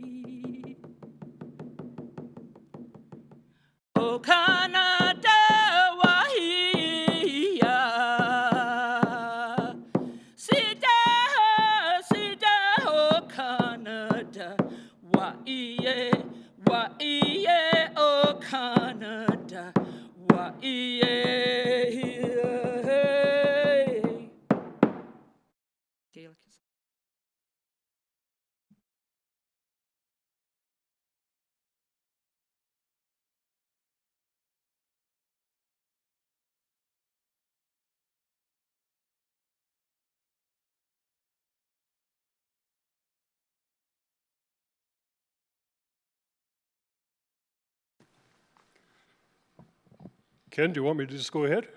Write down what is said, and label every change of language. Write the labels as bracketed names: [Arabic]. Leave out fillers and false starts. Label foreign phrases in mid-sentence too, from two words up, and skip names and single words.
[English] Oh Canada, wa-iye. Sida, sida, oh Canada, wa-iye, wa-iye, oh Canada, wa-iye. Gaelic is- Ken, do you want me to just go ahead?